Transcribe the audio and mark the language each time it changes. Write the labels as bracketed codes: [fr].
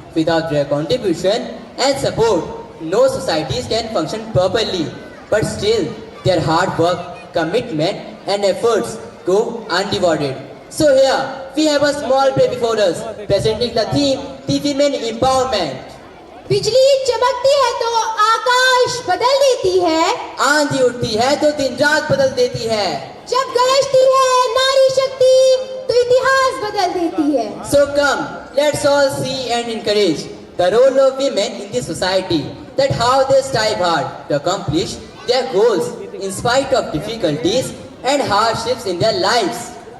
[en] Without their contribution and support, no societies can function properly. But still, their hard work, commitment and efforts go unrewarded. So here, we have a small play before us, presenting the theme, the women empowerment. [hi] बिजली चमकती है तो आकाश बदल देती है, आंधी उठती है तो दिन रात बदल देती है. जब गरजती है नारी शक्ति तो इतिहास बदल देती है. [en] So come, let's all see and encourage the role of women in the society, that how they strive hard to accomplish their goals in spite of difficulties and hardships in their lives.